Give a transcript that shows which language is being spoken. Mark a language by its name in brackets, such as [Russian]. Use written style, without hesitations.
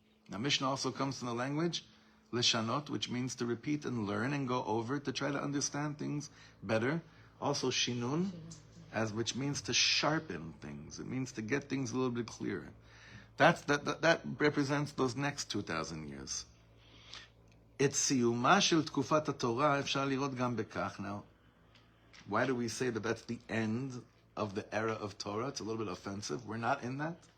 [English] Now Mishnah also comes from the language Leshanot, which means to repeat and learn and go over to try to understand things better. Also Shinun, which means to sharpen things. It means to get things a little bit clearer. That represents those next 2,000 years. [Hebrew] את סיומה של תקופת התורה אפשר לראות גם בכך. [English] Now, why do we say that that's the end of the era of Torah? It's a little bit offensive. We're not in that.